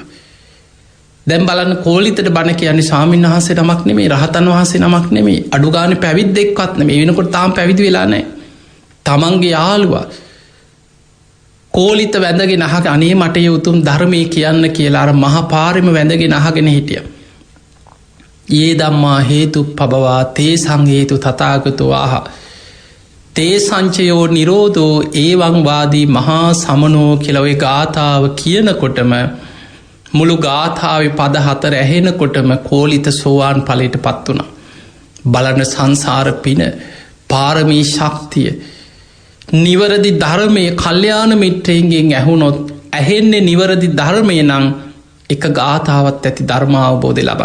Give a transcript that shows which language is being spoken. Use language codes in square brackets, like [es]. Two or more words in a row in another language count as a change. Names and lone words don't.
[si] දැන් බලන්න කෝලිතට බණ කියන්නේ ස්වාමීන් වහන්සේ නමක් නෙමෙයි, රහතන් වහන්සේ නමක් නෙමෙයි, අඩු ගානේ පැවිද්දෙක්වත් නෙමෙයි. වෙනකොට තාම පැවිදි වෙලා නැහැ. තමන්ගේ යාළුවා කෝලිත වැඳගෙන අහගෙන අනේ මට ඒ උතුම් ධර්මයේ කියන්න කියලා අර මහා පාරෙම වැඳගෙන අහගෙන හිටියා. [pi] යේ ධම්මා හේතුප්පබවා තේසං හේතු තථාගතෝ ආහ තේ සංචයෝ නිරෝධෝ ඒවං වාදී මහා සමනෝ [si] කියලා ඔය ගාථාව කියනකොටම මුළු ගාථාවේ පද 4 ඇහෙනකොටම කෝලිත සෝවාන් ඵලයට පත් වුණා. බලන සංසාර පින, පාරමී ශක්තිය, නිවරදි ධර්මයේ කල්යාණ මිත්‍රයන්ගෙන් ඇහුනොත් ඇහෙන්නේ නිවරදි ධර්මය නම් එක ගාථාවත් ඇති ධර්ම අවබෝධය ලබන්න.